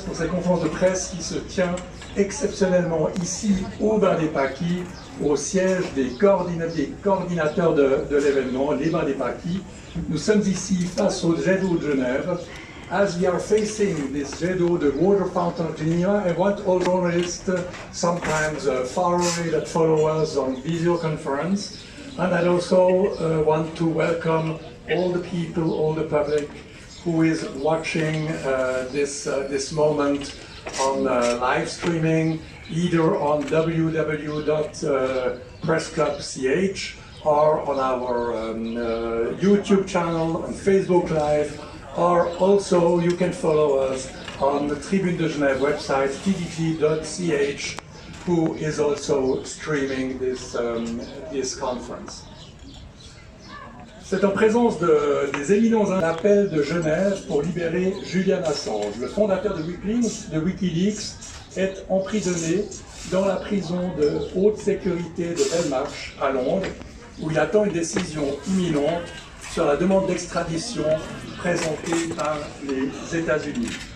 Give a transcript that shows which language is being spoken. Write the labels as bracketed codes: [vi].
[fr] conférence de presse qui se tient exceptionnellement ici au Bain des Paquis, au siège des coordinateurs de l'événement, les Bains des Paquis. Nous sommes ici face au Jet d'eau de Genève. [en] As we are facing this jet d'eau, the water fountain of Geneva, I want all journalists, sometimes far away, that follow us on video conference, and I also want to welcome all the people, all the public who is watching this moment on live streaming, either on www.pressclub.ch or on our YouTube channel, on Facebook Live, or also you can follow us on the Tribune de Genève website, tdg.ch, who is also streaming this conference. [fr] C'est en présence des éminents appels de Genève pour libérer Julian Assange. Le fondateur de Wikileaks est emprisonné dans la prison de haute sécurité de Belmarsh à Londres, où il attend une décision imminente sur la demande d'extradition présentée par les États-Unis.